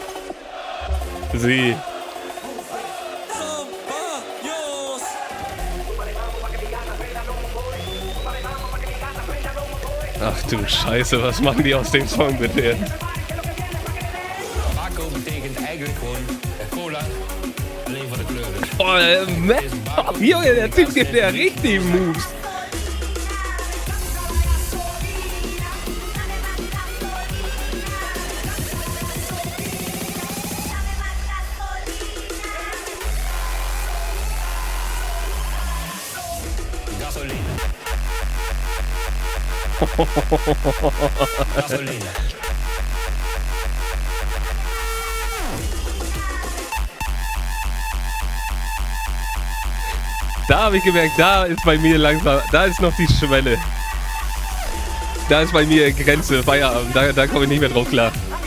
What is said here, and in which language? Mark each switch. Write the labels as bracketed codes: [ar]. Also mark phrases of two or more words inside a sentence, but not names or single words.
[de] Sie. [es] Caballos. [de] Ach du Scheiße, was machen die aus dem Song bitte jetzt? [nl] Paco betekent eigenlijk gewoon cola, alleen voor de kleuren. [de] Oh, Junge, der Typ gibt ja richtig Moves. [en] Gasoline. Gasoline. [de] Da habe ich gemerkt, da ist bei mir langsam, da ist noch die Schwelle. Da ist bei mir Grenze, Feierabend, da komme ich nicht mehr drauf klar.